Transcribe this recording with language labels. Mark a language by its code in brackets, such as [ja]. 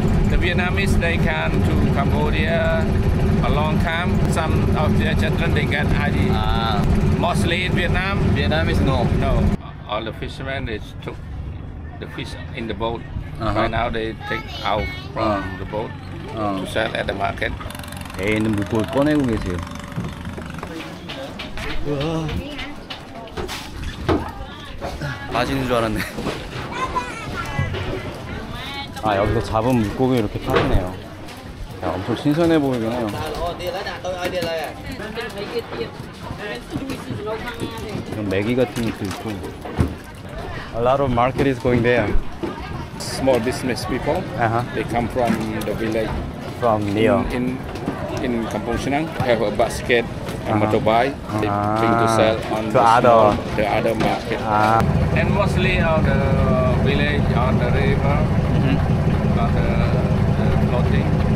[en] The Vietnamese, they come to Cambodia a long time. Some of their children, they get ID. Mostly in Vietnam. Vietnamese, no. No. All the fishermen, they took the fish in the boat. Right now, they take out from the boat to sell at the market. [ko] 배에 있는 물고기 꺼내고 계세요. 빠지는 줄 알았네. 여기서 잡은 물고기 이렇게 팔리네요. 엄청 신선해 보이긴 해요. 이런 메기 같은 것도 있고. [en] A lot of market is going there. Small business people, they come from the village. From near. in Kampong Senang have a basket and motorbike. They bring to sell on To other- the other market. And mostly on the village, on the river, on the floating.